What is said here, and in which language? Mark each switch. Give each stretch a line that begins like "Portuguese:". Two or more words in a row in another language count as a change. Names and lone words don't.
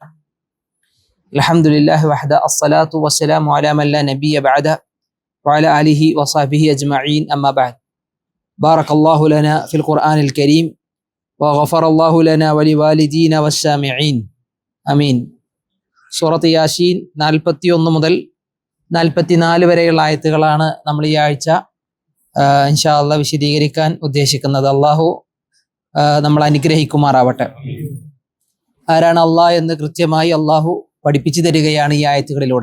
Arabic: الحمد لله وحده الصلاة والسلام على من لا نبي بعده وعلى آله وصحبه أجمعين أما بعد. بارك الله لنا في القرآن الكريم وغفر الله لنا ولوالدينا والسامعين آمين.
Malayalam: സൂറത്ത് യാസീൻ 41 മുതൽ 44 വരെയുള്ള ആയത്തുകളാണ് നമ്മൾ ഈ ആഴ്ച
Arabic: إن شاء الله
Malayalam: വിശദീകരിക്കാൻ ഉദ്ദേശിക്കുന്നത്. അള്ളാഹു നമ്മൾ അനുഗ്രഹിക്കുമാറാവട്ടെ. ആരാണ് അള്ളാഹ് എന്ന് കൃത്യമായി അള്ളാഹു പഠിപ്പിച്ചു തരികയാണ് ഈ ആയത്തുകളിലൂടെ.